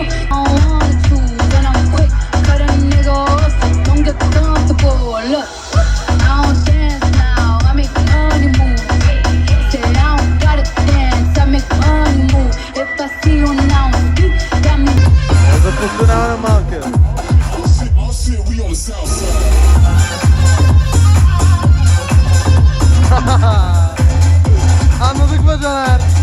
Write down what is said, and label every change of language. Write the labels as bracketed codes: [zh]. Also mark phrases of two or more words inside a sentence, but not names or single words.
[en] I want to, then I'm quick. Cut a nigga off, so don't get comfortable. Look, I don't dance now, I make money move. Say I don't gotta dance, I make money move. If I see you now, speak, got me. [bg] Запускана малка. [tr] Anladık mı Caner?